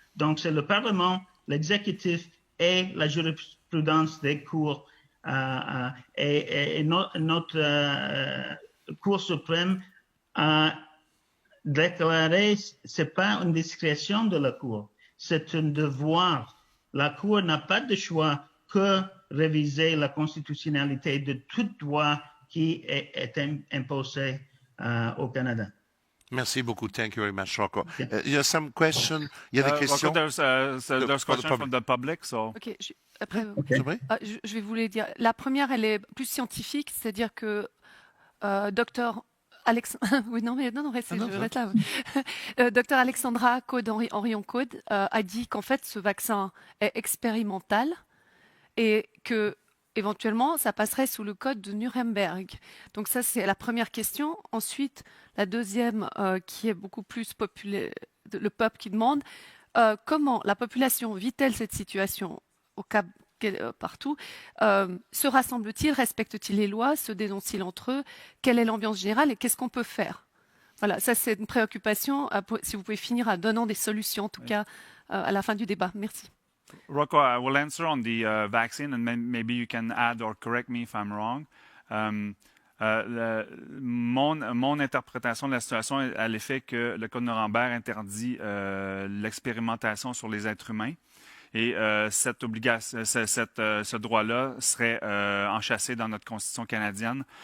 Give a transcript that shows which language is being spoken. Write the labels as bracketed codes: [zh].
[fr] Donc, c'est le Parlement, l'exécutif et la jurisprudence des cours et notre Cour suprême a déclaré c'est pas une discrétion de la Cour, c'est un devoir. La Cour n'a pas de choix que réviser la constitutionnalité de toute loi qui est imposée au Canada. Merci beaucoup. [en] Thank you very much, Rocco. [fr] Il y a [en] some question. [fr] Il y a des questions. [en] Rocco, there's questions from the public. So. [fr] Ok, après, C'est vrai? je vais vous les dire. La première, elle est plus scientifique, c'est-à-dire que docteur oui, non, restez, je reste là. Docteur Alexandra Caude-Henrion-Caude a dit qu'en fait, ce vaccin est expérimental et que éventuellement, ça passerait sous le code de Nuremberg. Donc ça, c'est la première question. Ensuite, la deuxième, qui est beaucoup plus populaire, le peuple qui demande, comment la population vit-elle cette situation au Cap partout, se rassemblent-ils, respectent-ils les lois, se dénoncent-ils entre eux, quelle est l'ambiance générale et qu'est-ce qu'on peut faire? Voilà, ça c'est une préoccupation, si vous pouvez finir en donnant des solutions, en tout cas, à la fin du débat. Merci. [en] Rocco, I will answer on the vaccine, and maybe you can add or correct me if I'm wrong. [fr] Mon interprétation de la situation est à l'effet que le Code Nuremberg interdit l'expérimentation sur les êtres humains. Et cette obligation, ce droit-là serait enchâssé dans notre Constitution canadienne.